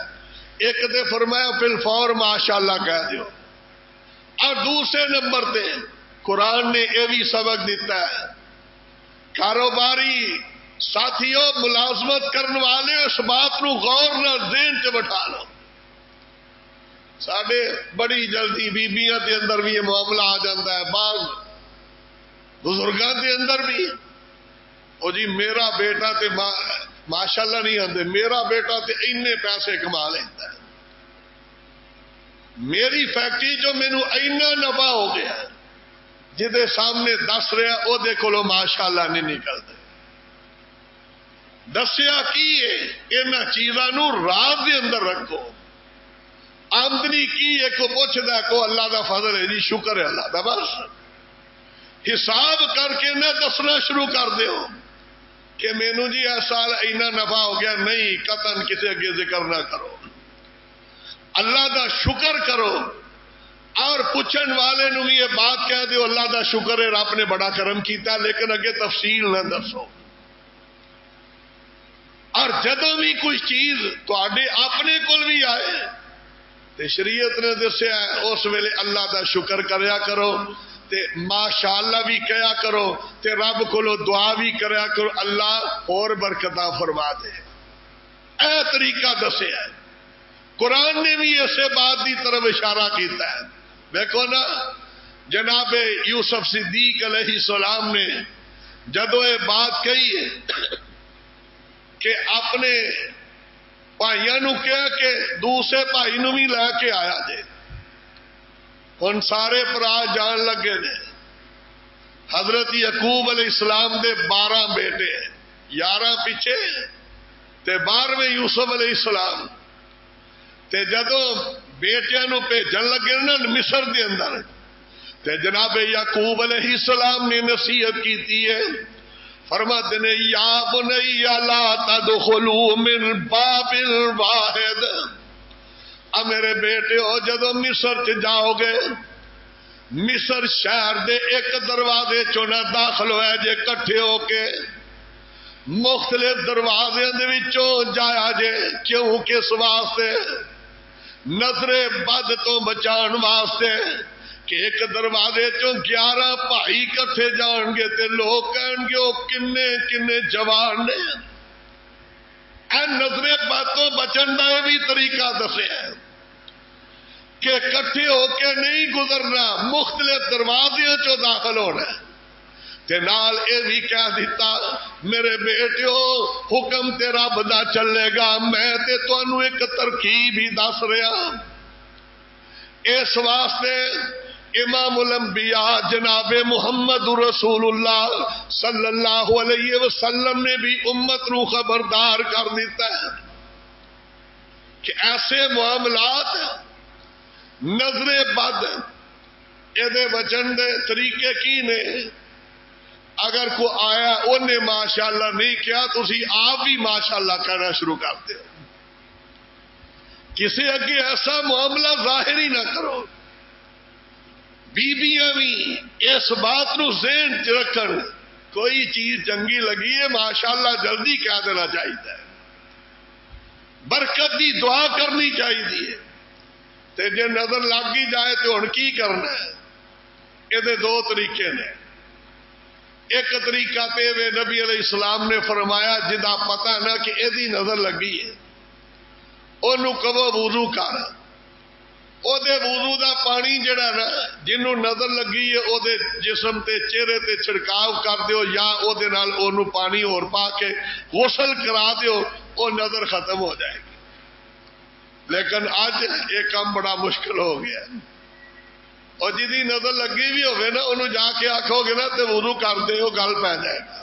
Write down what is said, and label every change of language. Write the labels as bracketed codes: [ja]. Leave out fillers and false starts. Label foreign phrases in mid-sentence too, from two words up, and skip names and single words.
[pa] ایک تے فرمایا فی الفور ماشاءاللہ کہہ دیو، اور دوسرے نمبر تے قرآن نے یہ بھی سبق دیتا ہے کاروباری ساتھیوں ملازمت کرنے والے اس بات نو غور نہ ذہن چ بٹھا لو. ساڈے بڑی جلدی بیبیاں دے اندر بھی یہ معاملہ آ جاتا ہے، بعض بزرگاں دے اندر بھی او جی میرا بیٹا تے ماشاءاللہ نہیں آندے، میرا بیٹا تے اینے پیسے کما لیتا ہے، میری فیکٹری جو مینوں اینا نفع ہو گیا جدے سامنے دس رہا او دے کولو ماشاءاللہ نہیں نکلتے. دسیا کی ہے انہاں چیزاں نو راز دے اندر رکھو. آمدنی کی ہے کو پوچھدا ہے کو اللہ دا فضل ہے جی شکر ہے اللہ دا، بس حساب کر کے نہ دسنا شروع کر دیو کہ مینوں جی اس سال اینا نفع ہو گیا، نہیں قطن کسی اگے ذکر نہ کرو، اللہ دا شکر کرو. اور پوچھن والے نو بھی یہ بات کہہ دیو اللہ دا شکر ہے رب نے بڑا کرم کیتا، لیکن اگے تفصیل نہ دسو. اور جدوں بھی کوئی چیز تواڈے اپنے کول بھی آئے تے شریعت نے دسیا اس ویلے اللہ دا شکر کریا کرو تے ماشاءاللہ بھی کہیا کرو تے رب کولو دعا بھی کریا کرو اللہ اور برکتاں فرما دے. اے طریقہ دسیا ہے. قرآن نے بھی اسے بات دی طرف اشارہ کیتا ہے. دیکھو نا جناب یوسف صدیق علیہ السلام نے جدو یہ بات کہی ہے کہ اپنے بھائیوں نو کہا کہ دوسرے بھائی نو بھی لے کے آیا جے. ہن سارے پرا جان لگے نے. حضرت یعقوب علیہ السلام دے 12 بیٹے، 11 پیچھے تے 12ویں یوسف علیہ السلام. تے جدو بیٹیاں نو بھیجن لگے نا مصر دے اندر تے جناب یعقوب علیہ السلام نے نصیحت کیتی ہے، فرماتے نے [ar] یا بنی لا تدخلوا من باب واحد. [pa] میرے بیٹے ہو جدو مصر چ جاؤ گے مصر شہر دے ایک دروازے چوں نہ داخل ہوئے جے، کٹھے ہو کے مختلف دروازے دے وچوں جایا جے. کیوں؟ کس واسطے؟ نظر بد تو بچان واسطے کہ ایک دروازے چوں 11 بھائی کٹھے جان گے تے لوگ کہن گے وہ کنے کنے جوان نے. اے نظر بد تو بچن دا یہ بھی طریقہ دسیا ہے کہ کٹھے ہو کے نہیں گزرنا، مختلف دروازے چوں داخل ہونا. تے نال اے بھی کہہ دیتا میرے بیٹیو حکم تے رب دا چلے گا، میں تے تانوں ایک ترکیب ہی دس رہا. اس واسطے امام الانبیاء جناب محمد رسول اللہ [ar] صلی اللہ علیہ وسلم [pa] نے بھی امت نو خبردار کر دیتا ہے کہ ایسے معاملات نظر بد یہ بچن دے طریقے کی نے. [ur] اگر کو آیا انہیں ماشاءاللہ نہیں کیا تو اسی آپ بھی ماشاءاللہ کہنا شروع کرتے ہو. [pa] کسی اگے ایسا معاملہ ظاہر ہی نہ کرو. بیبیاں بھی اس بات نو ذہن چ رکھن کوئی چیز چنگی لگی ہے ماشاءاللہ جلدی کہہ دینا چاہیے، برکت دی دعا کرنی چاہیے. تے جے نظر لگ ہی جائے تو ہن کی کرنا ہے؟ یہ 2 طریقے نے. ایک طریقہ تے نبی علیہ السلام نے فرمایا جدا پتہ نہ کہ ایدی نظر لگی ہے انہوں کہو وضو کر. او دے وضو دا پانی جڑا نا جنوں نظر لگی ہے او دے جسم تے چہرے تے چھڑکاو کر دیو یا او دے نال اونوں پانی اور پا کے غسل کرا دیو، او نظر ختم ہو جائے گی۔ لیکن اج یہ کام بڑا مشکل ہو گیا، اور جدی نظر لگی بھی ہوگی نا انہوں جا کے آکھو گے نا تے وضو کر دے، وہ گل پی جائے گا۔